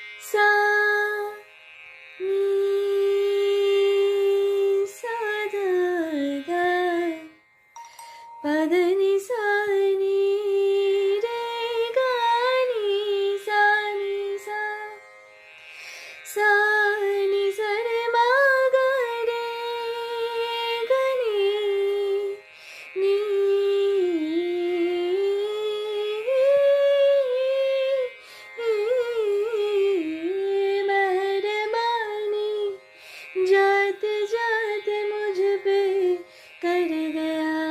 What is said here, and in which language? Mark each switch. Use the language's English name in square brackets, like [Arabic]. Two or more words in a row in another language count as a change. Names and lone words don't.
[Hindi] सा नी सा ध ध प ध नि सा नि रे ग नि सा सा नि सा रे म ग रे ग नि मेहरबानी जाते जाते मुझ पे कर गया,